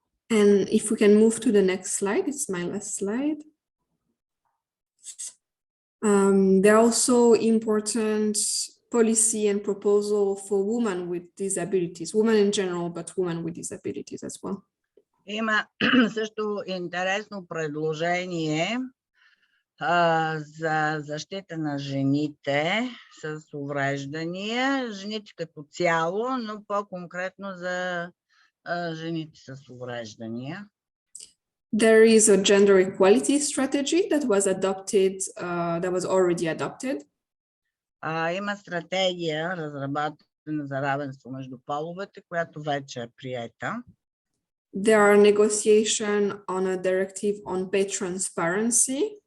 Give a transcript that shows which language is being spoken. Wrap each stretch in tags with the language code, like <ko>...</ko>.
<en>And if we can move to the next slide, it's my last slide. There are also important policy and proposal for women with disabilities, women in general, but women with disabilities as well.</en> <bg>Има също интересно предложение за защита на жените с увреждания, жените като цяло, но по-конкретно за жените с увреждания.</bg> <en>There is a gender equality strategy that was adopted, that was already adopted.</en> <bg>Има стратегия, разработена за равенство между половете, която вече е приета.</bg> <en>There are negotiations on a directive on pay transparency.</en>